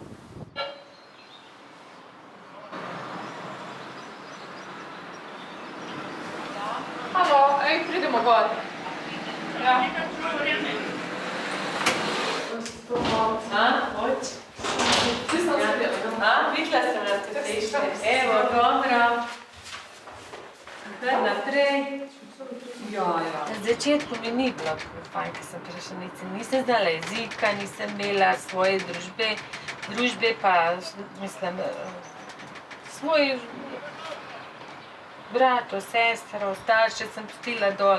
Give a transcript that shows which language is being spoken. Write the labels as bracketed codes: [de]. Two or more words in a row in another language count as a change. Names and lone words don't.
[sl] Halo, ej, pridemo gore. Ja. [hr] Hoć? Svi sam sredila. Vidjela sam da ste prišli. Evo, dobro. Naprej. [sl] Na začetku mi ni bilo fajn, ko sem prišla, nisem znala jezika, nisem imela svoje družbe pa, mislim, svoj brato, sestro, starše sem pustila dol.